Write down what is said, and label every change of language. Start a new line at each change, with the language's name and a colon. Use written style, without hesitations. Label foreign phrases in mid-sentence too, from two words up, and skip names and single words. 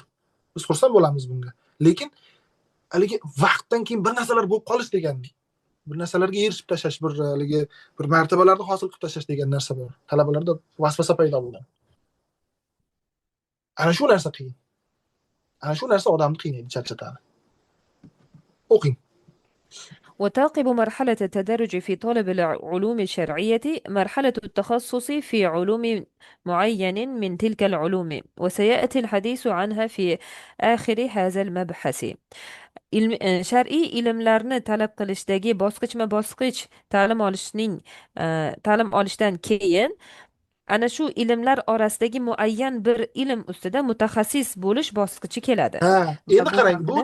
Uzbek: Biz xursand bo'lamiz bunga. Lekin haligi vaqtdan keyin bir narsalar bo'lib qolish degan, bir narsalarga erishib tashlash, bir martabalarni hosil qilib tashlash degan narsa bor. Talabalarda vasvasa paydo bo'lgan. Ana shu narsa qiyin. Ana shu narsa odamni qiynaydi, charchatadi. O'qing.
Arabic: وتعقب مرحلة التدرج في طلب العلوم الشرعية مرحلة التخصص في علوم معين من تلك العلوم، وسيأتي الحديث عنها في آخر هذا المبحث.
Uzbek: Shar'iy ilmlarni talab qilishdagi bosqichma-bosqich ta'lim olishdan keyin ana shu ilmlar orasidagi muayyan bir ilm ustida mutaxassis bo'lish bosqichi keladi. Ha, Va endi bu qarang, bu